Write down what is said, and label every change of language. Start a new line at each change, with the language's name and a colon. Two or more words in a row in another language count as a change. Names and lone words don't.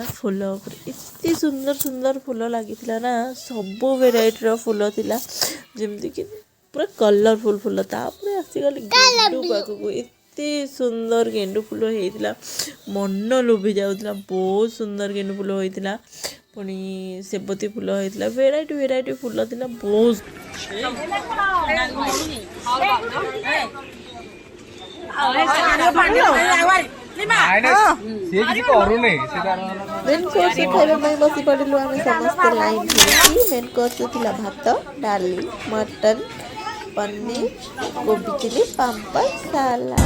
Odia: ଫୁଲ ଉପରେ ଏତେ ସୁନ୍ଦର ସୁନ୍ଦର ଫୁଲ ଲାଗିଥିଲା ନା ସବୁ ଭେରାଇଟିର ଫୁଲ ଥିଲା ଯେମିତିକି ପୁରା କଲରଫୁଲ୍ ଫୁଲ ତାପରେ ଆସିଗଲି ଗେଣ୍ଡୁ ପାଖକୁ ଏତେ ସୁନ୍ଦର ଗେଣ୍ଡୁ ଫୁଲ ହେଇଥିଲା ମନ ଲୋଭି ଯାଉଥିଲା ବହୁତ ସୁନ୍ଦର ଗେଣ୍ଡୁ ଫୁଲ ହେଇଥିଲା ପୁଣି ସେବତୀ ଫୁଲ ହେଇଥିଲା ଭେରାଇଟି ଫୁଲ ଥିଲା ବହୁତ ସିଏ କିଛି କରୁନି ସେ ତାର
English: main course
Odia: खाଇବା ପାଇଁ ବସି ପଡ଼ିଲୁ ଆମେ ସମସ୍ତେ ଲାଇନ୍ ହେଇକି
English: main course
Odia: ଥିଲା ଭାତ ଡାଲି ମଟନ ପନିର କୋବି ଚିଲି ପାମ୍ପଡ଼ ସାଲାଡ